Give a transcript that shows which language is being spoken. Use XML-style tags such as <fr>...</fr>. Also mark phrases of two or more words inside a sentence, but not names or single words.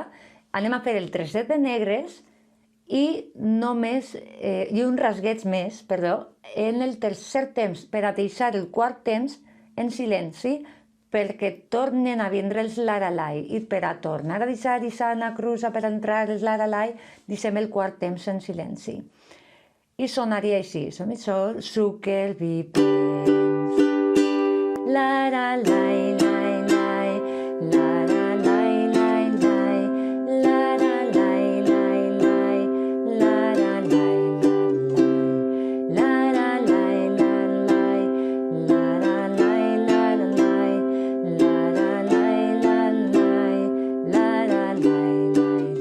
<ca>Anem a fer el trosset de negres i un rasgueig més, en el tercer temps, per a deixar el quart temps en silenci, perquè tornen a vindre els laralai, i per a tornar a deixar aquesta anacrusa per entrar els laralai, deixem el quart temps en silenci. I sonaria així, som i sol, suquel, vipens, laralai, lai, lai, laralai, lai, lai, laralai, lai, lai, laralai, laralai, laralai, laralai, laralai, laralai, laralai.</ca>